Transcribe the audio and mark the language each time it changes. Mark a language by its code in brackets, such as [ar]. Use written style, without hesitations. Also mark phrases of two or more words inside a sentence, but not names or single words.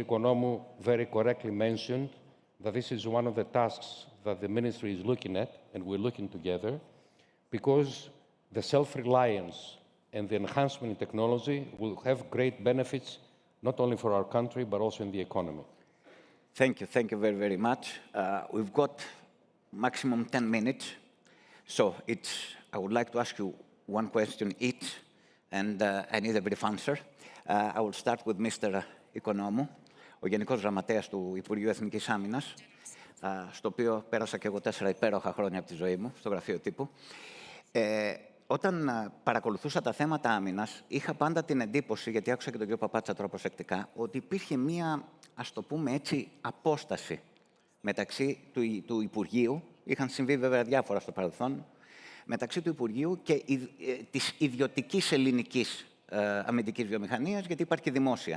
[en] Oikonomou very correctly mentioned that this is one of the tasks that the ministry is looking at, and we're looking together, because the self-reliance and the enhancement in technology will have great benefits, not only for our country, but also in the economy. Thank you very, very much. We've got maximum 10 minutes, so I would like to ask you one question each, and I need a brief answer. I will start with Mr. Oikonomou, [el] ο Γενικός Γραμματέας του Υπουργείου Εθνικής Άμυνας, στο οποίο πέρασα και εγώ 4 υπέροχα χρόνια από τη ζωή μου, στο γραφείο τύπου. Όταν παρακολουθούσα τα θέματα άμυνας, είχα πάντα την εντύπωση, γιατί άκουσα και τον κύριο Παπάτσα τώρα προσεκτικά, ότι υπήρχε μία, ας το πούμε έτσι, απόσταση μεταξύ του Υπουργείου, είχαν συμβεί βέβαια διάφορα στο παρελθόν, μεταξύ του Υπουργείου και της ιδιωτικής ελληνικής αμυντικής βιομηχανίας, γιατί υπάρχει δημόσια.